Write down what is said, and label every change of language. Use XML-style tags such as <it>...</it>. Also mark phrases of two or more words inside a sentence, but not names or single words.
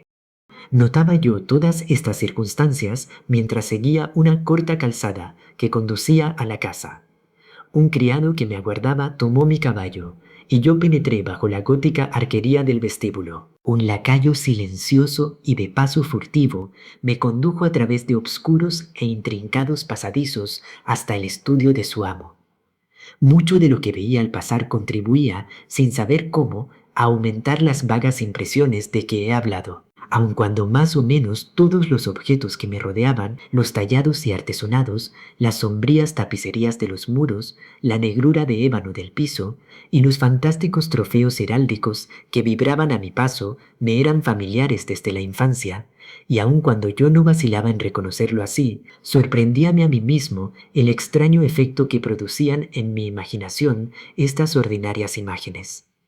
<es>Notaba yo todas estas circunstancias mientras seguía una corta calzada que conducía a la casa. Un criado que me aguardaba tomó mi caballo, y yo penetré bajo la gótica arquería del vestíbulo. Un lacayo silencioso y de paso furtivo me condujo a través de obscuros e intrincados pasadizos hasta el estudio de su amo. Mucho de lo que veía al pasar contribuía, sin saber cómo, a aumentar las vagas impresiones de que he hablado. Aun cuando más o menos todos los objetos que me rodeaban, los tallados y artesonados, las sombrías tapicerías de los muros, la negrura de ébano del piso y los fantásticos trofeos heráldicos que vibraban a mi paso, me eran familiares desde la infancia, y aun cuando yo no vacilaba en reconocerlo así, sorprendíame a mí mismo el extraño efecto que producían en mi imaginación estas ordinarias imágenes.</es>